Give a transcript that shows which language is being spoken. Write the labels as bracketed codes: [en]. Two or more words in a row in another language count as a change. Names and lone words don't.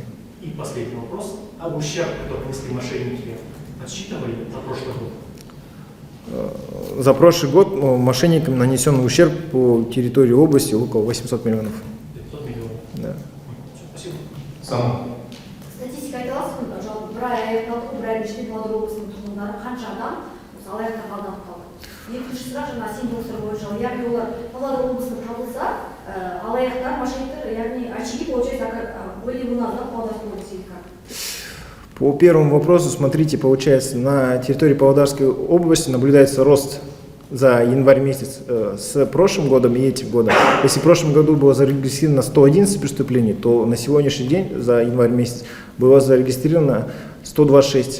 [ru] И последний вопрос. Об ущерб, который понесли мошенники, подсчитывали за прошлый год? За прошлый год мошенникам нанесен ущерб по территории области около 800 миллионов. 500 миллионов? Да. Спасибо. Сам. [kk] Статистика айтыласың, жалпы бір ай аяқталды, бір айдың ішінде Павлодар облысының тұрғындары қанша адам осы алаяқтыққа алданып қалды. Екінші сұрақ жаңа символдар бойынша, яғни олар Павлодар облысында табылса, алаяқтар, мошенниктер, яғни [ru] очаги, получается, были у нас, да, в Павлодарской области. По первому вопросу, смотрите, получается, на территории Павлодарской области наблюдается рост за январь месяц с прошлым годом и этим годом. Если в прошлом году было зарегистрировано 111 преступлений, то на сегодняшний день за январь месяц было зарегистрировано 126.